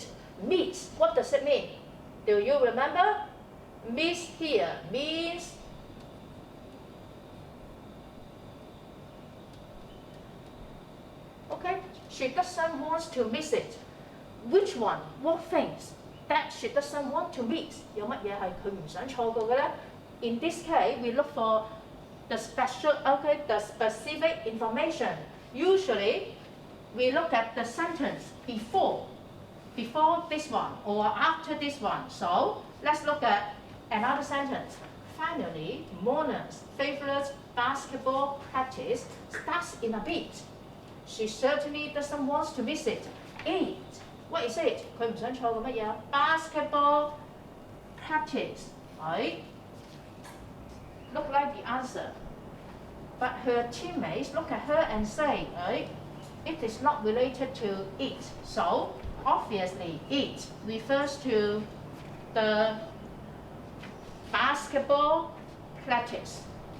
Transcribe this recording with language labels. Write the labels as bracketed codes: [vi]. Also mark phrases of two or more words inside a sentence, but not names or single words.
[en] Miss, what does it mean? Do you remember? Miss here means okay, she doesn't want to miss it. Which one? What things that she doesn't want to miss? [yue] 有乜嘢係佢唔想錯過嘅咧? [en] In this case, we look for the specific information. Usually, we look at the sentence before this one or after this one. So, let's look at another sentence. Finally, Mona's favorite basketball practice starts in a bit. She certainly doesn't want to miss it. 8. What is it? [yue] 佢唔想錯過乜嘢? [en] Basketball practice. Right? Look like the answer. But her teammates look at her and say, right, it is not related to it. So, obviously, it refers to the basketball practice.